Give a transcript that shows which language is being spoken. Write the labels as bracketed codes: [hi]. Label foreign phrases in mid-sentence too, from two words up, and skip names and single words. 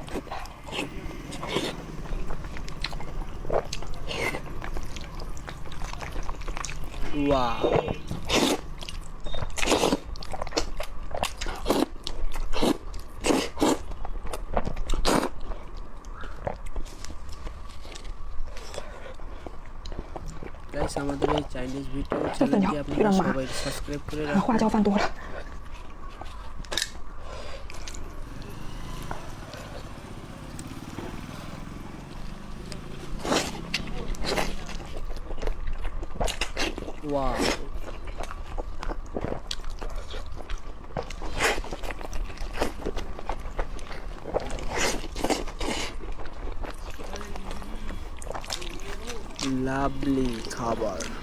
[bn] ওয়াও, গাইস আমাদের এই [en] Chinese video channel [bn] আপনারা সবাই সাবস্ক্রাইব করে [zh] 花 [bn] রাখুন। [zh] 椒放多了。 [bn] ওয়াও, লাভলি খাবার।